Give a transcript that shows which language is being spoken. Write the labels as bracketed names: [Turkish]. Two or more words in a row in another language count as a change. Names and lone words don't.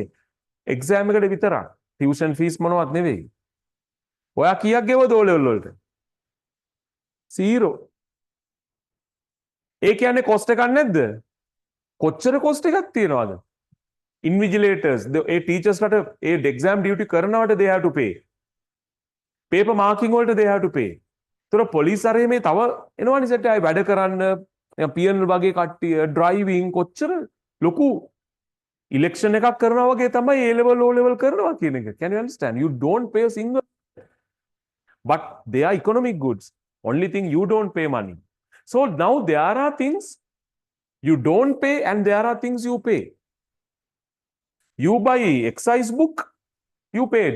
[Sinhala] එක්සෑම් එකට විතරක්. [English] tuition fees [Sinhala] මොනවත් නෙවෙයි. ඔයා කීයක් ගෙවද [English] O level [Sinhala] වලට? 0. ඒ කියන්නේ කොස්ට් එකක් නැද්ද? කොච්චර කොස්ට් එකක් තියනවද? Invigilators, ඒ ටීචර්ස් ලට ඒ [English] exam duty [Sinhala] කරනවට [English] they have to pay. paper marking [Sinhala] වලට [English] they have to pay. [Sinhala] ඒතර පොලිස් අරේ මේ තව එනවනේ සෙට් ආයි වැඩ කරන්න පියන් වගේ කට්ටිය ඩ්‍රයිවිං කොච්චර ලොකු ඉලෙක්ෂන් එකක් කරනවා වගේ තමයි [English] A level O level [Sinhala] කරනවා කියන එක. [English] Can you understand? You don't pay a single, but they are economic goods. Only thing you don't pay money. So now there are things you don't pay and there are things you pay. You buy excise book, you paid.